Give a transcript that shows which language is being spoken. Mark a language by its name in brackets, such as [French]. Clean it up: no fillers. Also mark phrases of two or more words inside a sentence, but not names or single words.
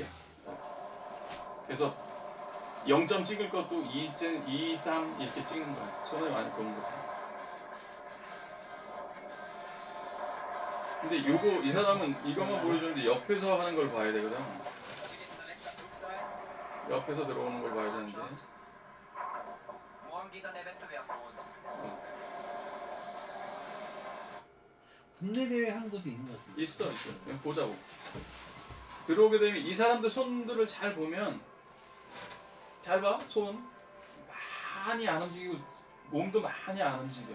[Korean] 그래서 0점 찍을 것도 2, 3 이렇게 찍는 거야. 손을 많이 보는 거지. 근데 이 사람은 이것만 보여주는데 옆에서 하는 걸 봐야 되거든. 옆에서 들어오는 걸 봐야 되는데. [German] Morgen geht dann der Wettbewerb los. [Korean] 국내 대회 하는 것도 있는 것 같아요. 있어. 그냥 보자고. 들어오게 되면 이 사람들 손들을 잘 보면 잘 봐. 손 많이 안 움직이고 몸도 많이 안 움직여.